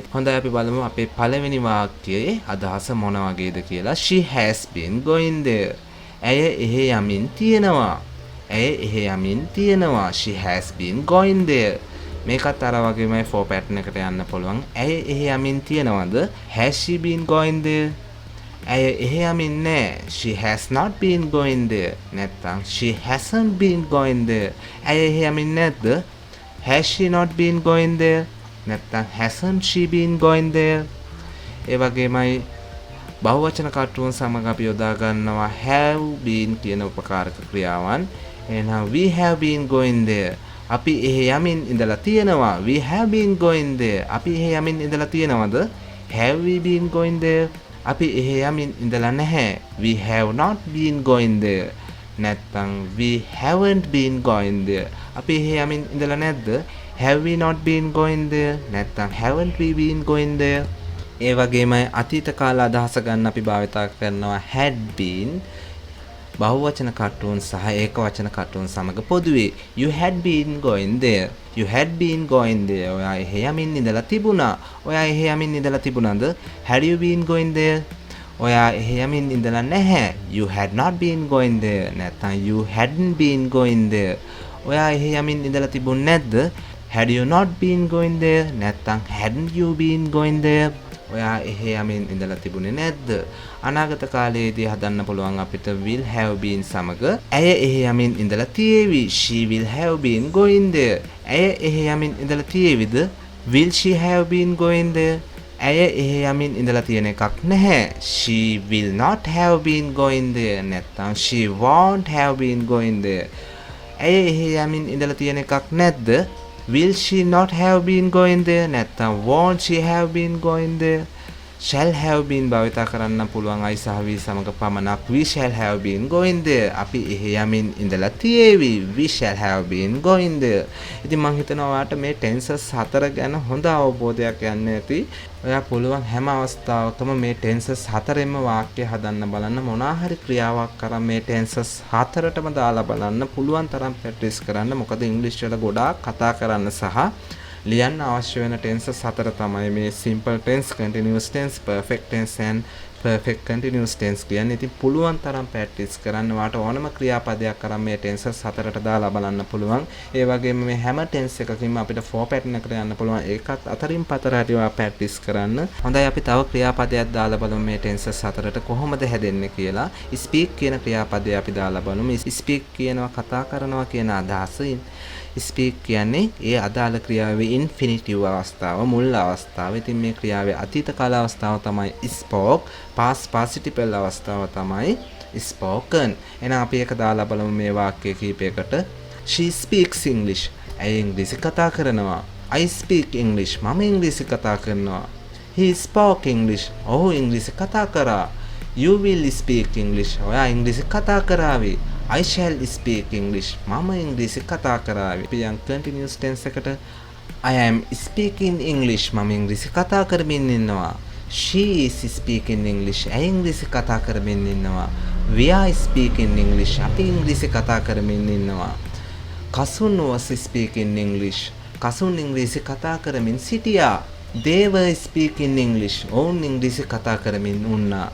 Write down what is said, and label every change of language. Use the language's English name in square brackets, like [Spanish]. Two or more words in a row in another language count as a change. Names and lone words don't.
[Sinhala] හොඳයි අපි බලමු අපේ පළවෙනි වාක්‍යයේ අදහස මොන වගේද කියලා. [English] she has been going there. [Sinhala] ඇය එහෙ යමින් තියෙනවා. ඇය එහෙ යමින් තියෙනවා. [English] she has been going there. [Sinhala] මේකත් අර වගේමයි [English] for pattern [Sinhala] එකට යන්න පුළුවන්. ඇය එහෙ යමින් තියෙනවද? [English] has she been going there? [Sinhala] ඇය එහෙ යමින් නැහැ. [English] she has not been going there. නැත්නම් she hasn't been going there. [Sinhala] ඇය එහෙ යමින් නැද්ද? [English] has she not been going there? නැත්නම් hasn't she been going there? [Sinhala] ඒ වගේමයි බහුවචන කර්තෘන් සමග අපි යොදා ගන්නවා [English] have been [Sinhala] කියන උපකාරක ක්‍රියාවන්. [English] එහෙනම් we have been going there. [Sinhala] අපි එහෙ යමින් ඉඳලා තියෙනවා. [English] we have been going there. [Sinhala] අපි එහෙ යමින් ඉඳලා තියෙනවද? [English] have we been going there? [Sinhala] අපි එහෙ යමින් ඉඳලා නැහැ. [English] we have not been going there. නැත්නම් we haven't been going there. [Sinhala] අපි එහෙ යමින් ඉඳලා නැද්ද? [English] have we not been going there? නැත්නම් haven't we been going there? [Sinhala] ඒ වගේමයි අතීත කාල අදහස ගන්න අපි භාවිතා කරනවා [English] had been [Sinhala] බහුවචන කර්තෘන් සහ ඒකවචන කර්තෘන් සමග පොදුවේ. [English] you had been going there. you had been going there. [Sinhala] ඔයා එහෙ යමින් ඉඳලා තිබුණා. ඔයා එහෙ යමින් ඉඳලා තිබුණාද? [English] had you been going there? [Sinhala] ඔයා එහෙ යමින් ඉඳලා නැහැ. [English] you had not been going there. නැත්නම් you hadn't been going there. [Sinhala] ඔයා එහෙ යමින් ඉඳලා තිබුණ නැද්ද? [English] had you not been going there? නැත්නම් hadn't you been going there? [Sinhala] ඔයා එහෙ යමින් ඉඳලා තිබුණේ නැද්ද? අනාගත කාලයේදී හදන්න පුළුවන් අපිට [English] will have been [Sinhala] සමග ඇය එහෙ යමින් ඉඳලා තියේවි. [English] She will have been going there. [Sinhala] ඇය එහෙ යමින් ඉඳලා තියේවිද? [English] Will she have been going there? [Sinhala] ඇය එහෙ යමින් ඉඳලා තියෙන එකක් නැහැ. [English] She will not have been going there. නැත්නම් she won't have been going there. [Sinhala] ඇය එහෙ යමින් ඉඳලා තියෙන එකක් නැද්ද? [English] Will she not have been going there? නැත්නම් won't she have been going there? shall have been [Sinhala] භාවිත කරන්න පුළුවන් [English] I සහ we [Sinhala] සමග පමණක්. [English] We shall have been going there. [Sinhala] අපි එහෙ යමින් ඉඳලා තියේවි. [English] We shall have been going there. [Sinhala] ඉතින් මම හිතනවා ඔයාලට මේ tenses 4 ගැන හොඳ අවබෝධයක් යන්න ඇති. ඔයා පුළුවන් හැම අවස්ථාවකම මේ tenses 4ෙම වාක්‍ය හදන්න බලන්න. මොනවා හරි ක්‍රියාවක් කරන් මේ tenses 4ටම දාලා බලන්න. පුළුවන් තරම් ප්‍රැක්ටිස් කරන්න. මොකද ඉංග්‍රීසි වල ගොඩාක් කතා කරන්න සහ ලියන්න අවශ්‍ය වෙන tenses 4 තමයි මේ [English] simple tense, continuous tense, perfect tense and perfect continuous tense [Sinhala] කියන්නේ. ඉතින් පුළුවන් තරම් ප්‍රැක්ටිස් කරන්න. වාට ඕනම ක්‍රියාපදයක් කරන් මේ tenses 4ට දාලා බලන්න පුළුවන්. ඒ වගේම මේ හැම tense එකකින්ම අපිට format එකකට යන්න පුළුවන්. ඒකත් අතරින් පතරට ඒවා ප්‍රැක්ටිස් කරන්න. හොඳයි අපි තව ක්‍රියාපදයක් දාලා බලමු මේ tenses 4ට කොහොමද හැදෙන්නේ කියලා. speak කියන ක්‍රියාපදය අපි දාලා බලමු. speak කියනවා කතා කරනවා කියන අදහසින් speak කියන්නේ ඒ අදාළ ක්‍රියාවේ infinitive අවස්ථාව, මුල් අවස්ථාව. ඉතින් මේ ක්‍රියාවේ අතීත කාල අවස්ථාව තමයි spoke, past participle අවස්ථාව තමයි spoken. එහෙනම් අපි ඒක දාලා බලමු මේ වාක්‍ය කීපයකට. [English] She speaks English. [Sinhala] ඇය ඉංග්‍රීසි කතා කරනවා. [English] I speak English. [Sinhala] මම ඉංග්‍රීසි කතා කරනවා. [English] He spoke English. [Sinhala] ඔහු ඉංග්‍රීසි කතා කරා. [English] You will speak English. [Sinhala] ඔයා ඉංග්‍රීසි කතා කරાવી. [English] I shall speak English. [Sinhala] මම ඉංග්‍රීසි කතා කරાવી. අපි යම් [English] continuous tense [Sinhala] එකට [English] I am speaking English. [Sinhala] මම ඉංග්‍රීසි කතා කරමින් ඉන්නවා. [English] She is speaking English. [Sinhala] ඇය ඉංග්‍රීසි කතා කරමින් ඉන්නවා. [English] We are speaking English. [Sinhala] අපි ඉංග්‍රීසි කතා කරමින් ඉන්නවා. [English] Kasun was speaking English. [Sinhala] Kasun ඉංග්‍රීසි කතා කරමින් සිටියා. [English] They were speaking English. [Sinhala] ඔවුන් ඉංග්‍රීසි කතා කරමින් වුණා.